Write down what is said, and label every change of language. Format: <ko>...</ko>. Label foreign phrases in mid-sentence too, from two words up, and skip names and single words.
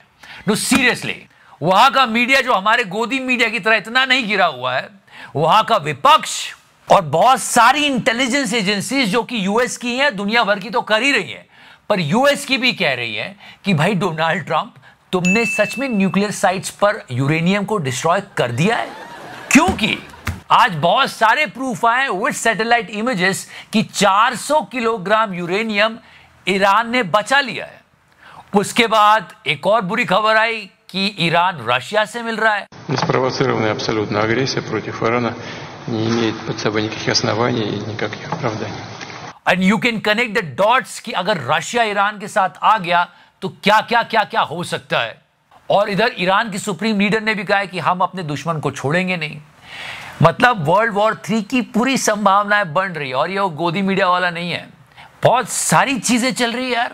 <en>no seriously,</en> <hi>वहां का मीडिया जो हमारे गोदी मीडिया की तरह इतना नहीं गिरा हुआ है, वहां का विपक्ष और बहुत सारी</hi> <en>intelligence agencies</en> <hi>जो कि यूएस की हैं, दुनिया भर की तो कर ही रही हैं, पर यूएस की भी कह रही है कि भाई डोनाल्ड ट्रंप, तुमने सच में</hi> <en>nuclear sites</en> <hi>पर यूरेनियम को डिस्ट्रॉय कर दिया है। क्योंकि आज बहुत सारे प्रूफ आए</hi> <en>with satellite images</en> <hi>कि 400 किलोग्राम यूरेनियम ईरान ने बचा लिया है। उसके बाद एक और बुरी खबर आई कि ईरान रशिया से मिल रहा है।</hi> <ru>Неспровоцированная абсолютно агрессия против Ирана не имеет под собой никаких оснований и никаких оправданий.</ru> <en>and you can connect the dots</en> <hi>कि अगर रशिया ईरान के साथ आ गया तो क्या हो सकता है। और इधर ईरान की सुप्रीम लीडर ने भी कहा है कि हम अपने दुश्मन को छोड़ेंगे नहीं। मतलब</hi> <en>world war</en> <hi>3 की पूरी संभावनाएं बन रही है। और ये वो गोदी मीडिया वाला नहीं है, बहुत सारी चीजें चल रही है यार।</hi>